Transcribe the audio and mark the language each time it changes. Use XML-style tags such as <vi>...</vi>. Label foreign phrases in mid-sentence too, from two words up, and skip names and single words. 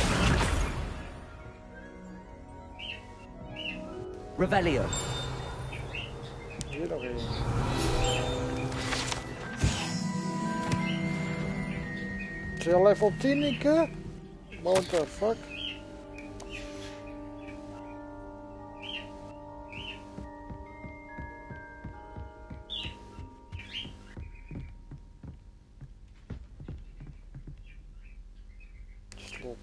<la>Revelio.</la> <nl>Hier nog één. Is hij al level 10, Ike?</nl> <en>What the fuck? Slot.</en>